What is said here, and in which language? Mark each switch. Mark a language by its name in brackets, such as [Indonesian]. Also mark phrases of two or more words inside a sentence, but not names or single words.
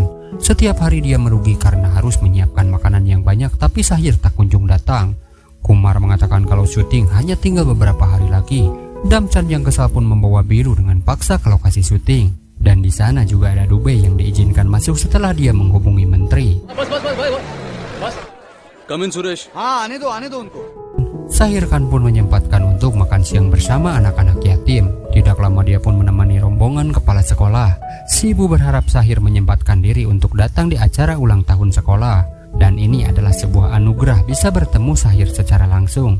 [Indonesian] Setiap hari dia merugi karena harus menyiapkan makanan yang banyak, tapi Sahir tak kunjung datang. Kumar mengatakan kalau syuting hanya tinggal beberapa hari lagi. Damchan yang kesal pun membawa Bilu dengan paksa ke lokasi syuting. Dan di sana juga ada Dubey yang diizinkan masuk setelah dia menghubungi menteri. [English] Come in, Suresh. [Hindi] आने दो उनको. [Indonesian] Sahir Khan pun menyempatkan untuk makan siang bersama anak-anak yatim. Tidak lama dia pun menemani rombongan kepala sekolah. Si ibu berharap Sahir menyempatkan diri untuk datang di acara ulang tahun sekolah. Dan ini adalah sebuah anugerah bisa bertemu Sahir secara langsung.